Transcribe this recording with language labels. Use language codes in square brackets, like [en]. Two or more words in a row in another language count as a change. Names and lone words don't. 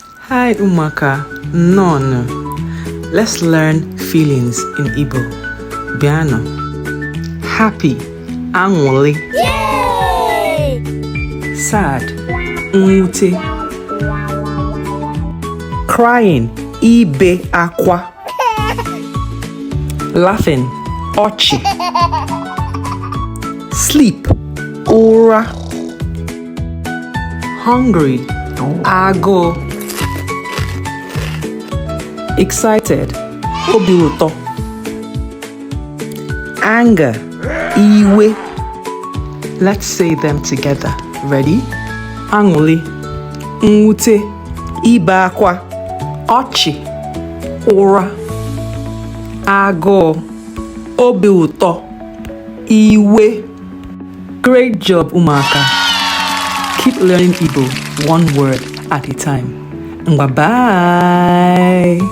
[en] Hi Umaka, none. Let's learn feelings in Igbo. [ig] Biano. Happy, angoli. Yay! [en] Sad, nwute. Crying, [ig] ibe akwa. [en] Laughing, ochi. Sleep, ora. Hungry, ago. Excited, [ig] obi ụtọ. [en] Anger, iwe. Let's say them together. Ready? [ig] Aṅụrị, mwute, ibe akwa, ọchị, ụra, agụụ, obi ụtọ, iwe. [en] Great job, Umaka. Keep learning Igbo one word at a time. Bye bye.